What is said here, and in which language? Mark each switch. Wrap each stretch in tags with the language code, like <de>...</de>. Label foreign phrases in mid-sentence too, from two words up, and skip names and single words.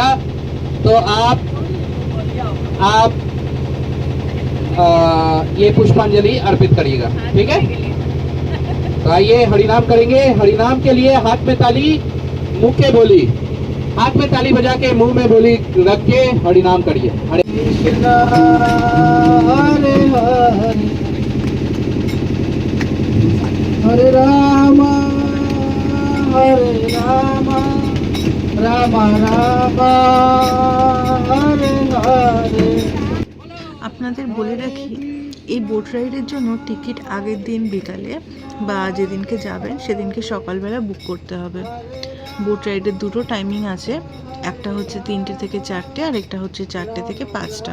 <hi>तो आप ये पुष्पांजलि अर्पित करिएगा, ठीक है? तो आइए हरिनाम करेंगे। हरिनाम के लिए हाथ में ताली, मुंह के बोली, हाथ में ताली बजा के मुंह में बोली रख के हरिनाम करिए।</hi> <sa>हरे कृष्णा हरे हरे, हरे राम राम राम हरे हरे।</sa> <bn>আপনাদের বলে রাখি, এই</bn> <en>boat ride</en> <bn>জন্য টিকিট আগের দিন বিকালে বা যেদিনকে যাবেন সেদিনকে সকালবেলা বুক করতে হবে।</bn> <en>boat ride</en> <bn>দুটো টাইমিং আছে, একটা হচ্ছে 3টে থেকে 4টে আর একটা হচ্ছে 4টে থেকে 5টা।</bn>